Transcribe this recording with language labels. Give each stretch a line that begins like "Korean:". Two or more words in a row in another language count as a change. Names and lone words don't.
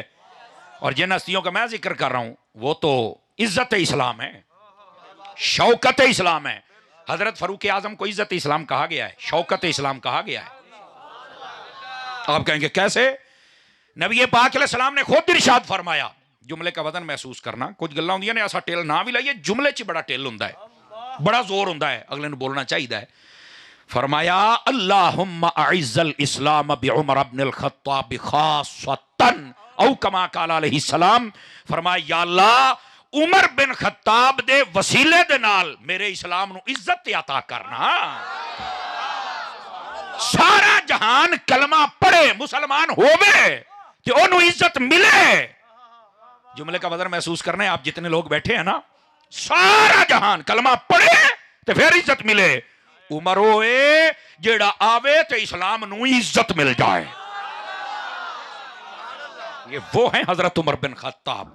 Urdu: اور جن ہستیوں کا میں ذکر کر رہا ہوں وہ تو عزت اسلام ہے، شوکت اسلام ہے. حضرت فاروق اعظم کو عزت اسلام کہا گیا ہے، شوکت اسلام کہا گیا ہے. آپ کہیں گے کیسے؟ نبی پاک
Arabic: علیہ السلام
Urdu: نے خود ارشاد فرمایا. جملے کا وزن محسوس کرنا.
Punjabi: کچھ گلاں ہوندیاں نے ایسا ٹیل نہ بھی لائیے، جملے چ بڑا ٹیل ہوندا ہے، بڑا زور ہوندا ہے، اگلے نو بولنا چاہیے ہے.
Arabic: فرمایا اللہم اعز الاسلام بعمر بن الخطاب خاصتاً او کما قال علیہ السلام.
Punjabi: فرمایا یا اللہ عمر بن خطاب دے وسیلے دے نال میرے اسلام نو عزت عطا کرنا. سارا جہان کلمہ پڑھے مسلمان ہووے تے اونوں عزت ملے.
Urdu: جملے کا وزن محسوس کرنا ہے. آپ جتنے لوگ بیٹھے ہیں نا, سارا جہان کلمہ پڑھے تو پھر عزت ملے.
Punjabi: عمر ہوئے جیڑا آوے تو اسلام نو عزت مل جائے.
Urdu: یہ وہ ہیں حضرت عمر بن خطاب.